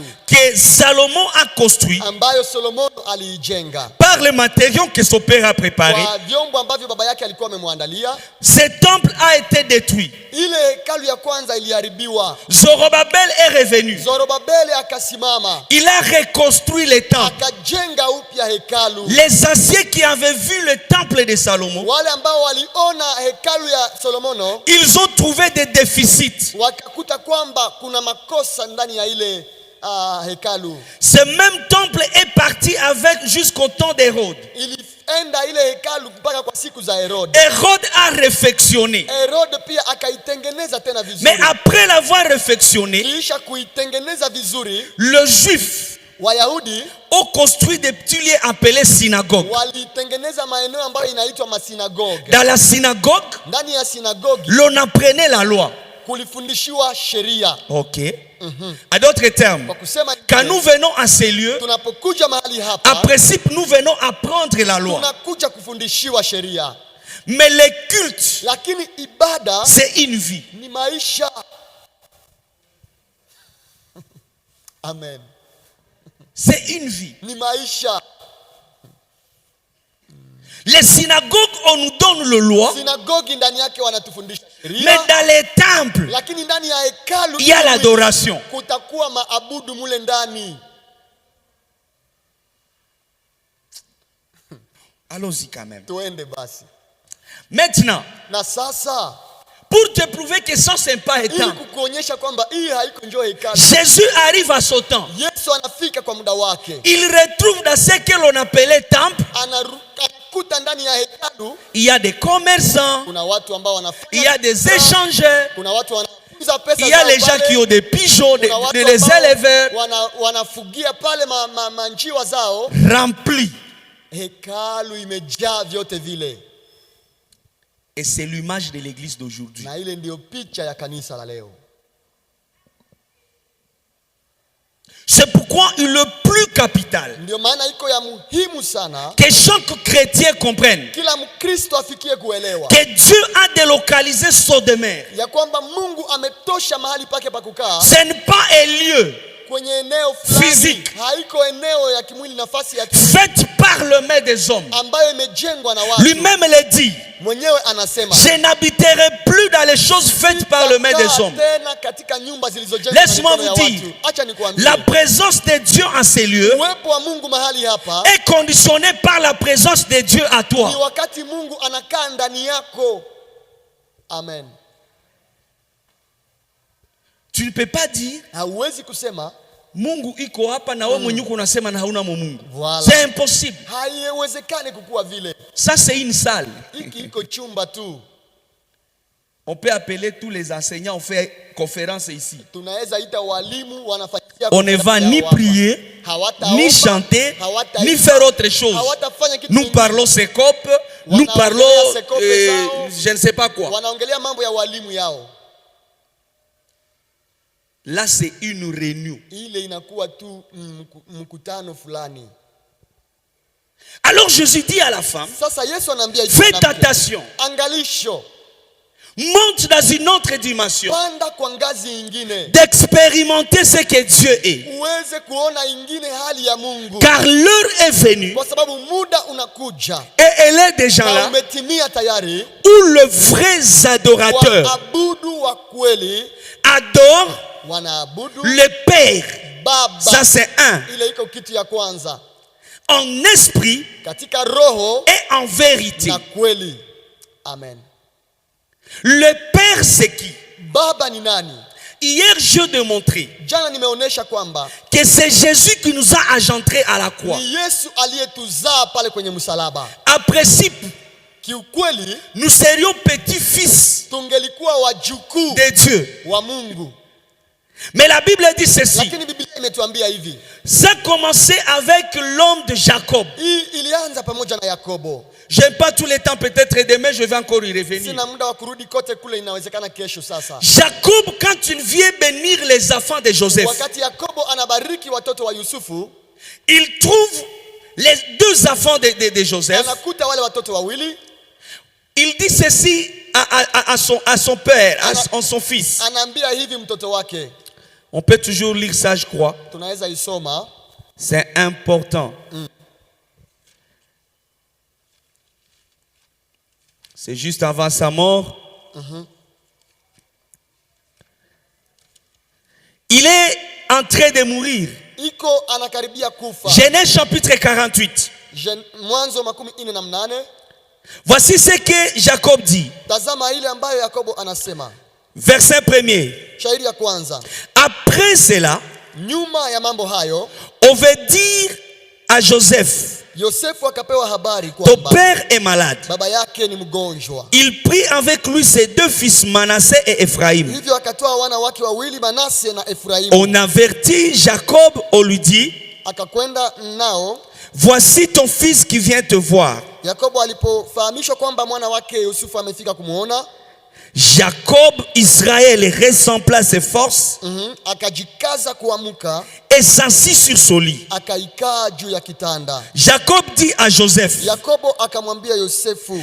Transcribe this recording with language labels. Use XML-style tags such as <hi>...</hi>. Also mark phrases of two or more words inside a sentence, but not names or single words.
<fr>qui que Salomon a construit</fr> <sw>ambayo Solomono aliijenga</sw> <fr>par les matériaux que son père a préparés,</fr> <sw>kwa vyombo ambavyo baba yake alikuwa amemwandalia.</sw> <fr>ce temple a été détruit.</fr> <sw>Ile hekalu ya kwanza iliharibiwa.</sw> <fr>Zorobabel est revenu.</fr> <sw>Zorobabeli akasimama,</sw> <fr>Il a reconstruit le temple.</fr> <sw>akajenga upya hekalu.</sw> <fr>Les anciens qui avaient vu le temple de Salomon,</fr> <sw>Wale ambao waliona hekalu ya Solomono</sw> <fr>ils ont trouvé des déficits.</fr> <sw>wakakuta kwamba kuna makosa ndani ya ile hekalu.</sw> <fr>Ce même temple est parti avec jusqu'au temps d'Hérode.</fr> <sw>Ilienda ile hekalu mpaka kwa siku za Herode.</sw> <fr>Hérode a réfectionné.</fr> <sw>Herode pia akaitengeneza tena vizuri.</sw> <fr>Mais après l'avoir réfectionné,</fr> <sw>Kisha kuitengeneza vizuri,</sw> <fr>le juif</fr> <sw>Wayahudi</sw> <fr>ont construit des petits lieux appelés synagogues.</fr> <sw>walitengeneza maeneo ambayo inaitwa masinagogue.</sw> <fr>Dans la synagogue,</fr> <sw>Ndani ya sinagogi</sw> <fr>l'on apprenait la loi.</fr> <sw>kulifundishiwa sheria.</sw> <fr>Ok. À d'autres termes,</fr> <sw>Kwa kusema</sw> <fr>quand nous venons à ces lieux,</fr> <sw>tunapokuja mahali</sw> <fr>en</fr> <sw>hapa</sw> <fr>principe, nous venons apprendre la loi.</fr> <sw>tunakuja kufundishiwa sheria,</sw> <fr>Mais le culte,</fr> <sw>lakini ibada</sw> <fr>c'est une vie.</fr> <sw>ni maisha. Amen.</sw> <fr>C'est une vie.</fr> <sw>Ni maisha.</sw> <fr>Les synagogues, on nous donne le loi,</fr> <sw>Sinagogi ndani yake wanatufundisha</sw> <fr>mais</fr> <sw>sheria,</sw> <fr>dans les temples,</fr> <sw>lakini ndani ya hekalu</sw> <fr>il y a l'adoration.</fr> <sw>kutakuwa maabudu mule ndani.</sw> <fr>Allons-y quand même.</fr> <sw>Tuende basi.</sw> <fr>Maintenant,</fr> <sw>Na sasa</sw> <fr>pour te prouver que ça, c'est pas un</fr> <sw>ili</sw> <fr>temple,</fr> <sw>kukuonyesha kwamba hii haiko njoo hekalu.</sw> <fr>Jésus arrive à son temps.</fr> <sw>Yesu anafika kwa muda wake.</sw> <fr>Il retrouve dans ce que l'on appelait temple,</fr> <sw>Anakuta ndani ya hekalu</sw> <fr>il y a des commerçants,</fr> <sw>kuna watu ambao</sw> <fr>il y</fr> <sw>wanafanya</sw> <fr>a des échangeurs,</fr> <sw>kuna watu wanauza pesa</sw> <fr>il y a</fr> <sw>zao</sw> <fr>les gens</fr> <sw>pale,</sw> <fr>qui ont des pigeons,</fr> <sw>kuna watu</sw> <fr>les</fr> <sw>ambao</sw> <fr>éleveurs</fr> <sw>wanafugia pale manjiwa zao.</sw> <fr>remplis.</fr> <sw>Hekalu imejaa vyote vile,</sw> <fr>Et c'est l'image de l'église d'aujourd'hui.</fr> <sw>na ile ndio picha ya kanisa la leo.</sw> <fr>C'est pourquoi il est le plus capital</fr> <sw>Ndio maana iko ya muhimu sana</sw> <fr>que chaque chrétien comprenne</fr> <sw>kila Mkristo afikie kuelewa</sw> <fr>que Dieu a délocalisé son demeure.</fr> <sw>ya kwamba Mungu ametosha mahali pake pa kukaa</sw> <fr>Ce n'est pas un lieu</fr> <sw>kwenye eneo fulani.</sw> <fr>Physique.</fr> <sw>Haiko eneo ya kimwili, nafasi ya</sw> <fr>fait par le main des hommes.</fr> <sw>ambayo imejengwa na watu.</sw> <fr>Lui-même le dit.</fr> <sw>Mwenyewe anasema,</sw> <fr>Je n'habiterai plus dans les choses faites par le main des hommes.</fr> <sw>tena katika nyumba zilizojengwa na</sw> <fr>Laisse-moi</fr> <sw>mikono ya</sw> <fr>vous</fr> <sw>watu.</sw> <fr>dire,</fr> <sw>Acha nikuambie,</sw> <fr>la présence de Dieu en ces lieux</fr> <sw>uwepo wa Mungu mahali hapa</sw> <fr>est conditionnée par la présence de Dieu à</fr> <sw>ni</sw> <fr>toi.</fr> <sw>wakati Mungu anakaa ndani yako. Amen.</sw> <fr>Tu ne peux pas dire</fr> <sw>Hauwezi kusema Mungu iko hapa na wewe mwenyewe unasema na hauna Mungu.</sw> <fr>Voilà. C'est impossible.</fr> <sw>haiwezekani kukuwa vile.</sw> <fr>Ça c'est une salle.</fr> <sw>Hiki iko chumba tu.</sw> <fr>On peut appeler tous les enseignants, on fait conférence ici.</fr> <sw>Tunaweza ita walimu wanafanyia.</sw> <fr>On ne va ni prier, ni chanter, ni faire autre chose.</fr> <sw>Hawatafanya kitu</sw> <fr>Nous</fr> <sw>kingine.</sw> <fr>parlons sécope, nous parlons je ne sais pas quoi.</fr> <sw>Wanaongelea mambo ya walimu yao.</sw> <fr>Là c'est une réunion.</fr> <sw>Ile inakuwa tu mkutano fulani.</sw> <fr>Alors Jésus dit à la femme,</fr> <sw>Sasa Yesu anaambia</sw> <fr>faites attention,</fr> <sw>angalisho,</sw> <fr>monte dans une autre dimension,</fr> <sw>panda kwa ngazi nyingine,</sw> <fr>d'expérimenter ce que Dieu est.</fr> <sw>uweze kuona ingine hali ya Mungu,</sw> <fr>Car l'heure est venue,</fr> <sw>kwa sababu muda unakuja</sw> <fr>et elle est déjà</fr> <sw>na</sw> <fr>là,</fr> <sw>umetimia tayari,</sw> <fr>où les vrais adorateurs</fr> <sw>waabudu wa kweli</sw> <fr>adorent</fr> <sw>wanaabudu</sw> <fr>le Père.</fr> <sw>Baba.</sw> <fr>Ça c'est un.</fr> <sw>Ile iko kitu ya kwanza,</sw> <fr>En esprit</fr> <sw>katika roho</sw> <fr>et en vérité.</fr> <sw>na kweli. Amen.</sw> <fr>Le Père c'est qui?</fr> <sw>Baba ni nani?</sw> <fr>Hier je démontré</fr> <sw>Jana nimeonesha kwamba</sw> <fr>que c'est Jésus qui nous a engendrés à la croix.</fr> <sw>ni Yesu aliyetuzaa pale kwenye msalaba.</sw> <fr>En principe,</fr> <sw>Kiukweli</sw> <fr>nous serions petits-fils</fr> <sw>tungelikuwa wajukuu</sw> <fr>de Dieu.</fr> <sw>wa Mungu.</sw> <fr>Mais la Bible dit ceci.</fr> <sw>Lakini Biblia imetuambia hivi.</sw> <fr>Ça a commencé avec l'homme de Jacob.</fr> <sw>Hii ilianza pamoja na Yakobo.</sw> <fr>Je n'ai pas tout le temps, peut-être demain je vais encore y revenir.</fr> <sw>Sina muda wa kurudi kote kule, inawezekana kesho sasa.</sw> <fr>Jacob, quand il vient bénir les enfants de Joseph,</fr> <sw>Wakati Yakobo anabariki watoto wa Yusufu,</sw> <fr>il trouve les deux enfants de Joseph.</fr> <sw>anakuta wale watoto wawili,</sw> <fr>Il dit ceci à son père, à son fils.</fr> <sw>anaambia hivi mtoto wake,</sw> <fr>On peut toujours lire ça, je crois.</fr> <sw>tunaweza isoma.</sw> <fr>C'est important. C'est juste avant sa mort. Il est en train de mourir.</fr> <sw>Iko anakaribia kufa.</sw> <fr>Genèse chapitre 48.</fr> <sw>Mwanzo 48.</sw> <fr>Voici ce que Jacob dit.</fr> <sw>Tazama ile ambayo Yakobo anasema.</sw> <fr>Verset 1er.</fr> <sw>Shairi ya kwanza.</sw> <fr>Après cela,</fr> <sw>Nyuma ya mambo hayo,</sw> <fr>on veut dire à Joseph,</fr> <sw>Yosefu akapewa habari</sw> <fr>ton</fr> <sw>kwamba</sw> <fr>père est malade.</fr> <sw>baba yake ni mgonjwa.</sw> <fr>Il prit avec lui ses deux fils Manassé et Ephraïm.</fr> <sw>Hivyo akatoa wana wake wawili Manase na Efraimu.</sw> <fr>On avertit Jacob, on lui dit,</fr> <sw>Akakwenda nao.</sw> <fr>voici ton fils qui vient te voir.</fr> <sw>Yakobo alipofahamishwa kwamba mwana wake Yusufu amefika kumuona,</sw> <fr>Jacob, Israël rassembla ses forces</fr> <sw>akajikaza kuamuka,</sw> <fr>et s'assit sur son lit.</fr> <sw>akaikaa juu ya kitanda.</sw> <fr>Jacob dit à Joseph,</fr> <sw>Yakobo akamwambia Yosefu,</sw>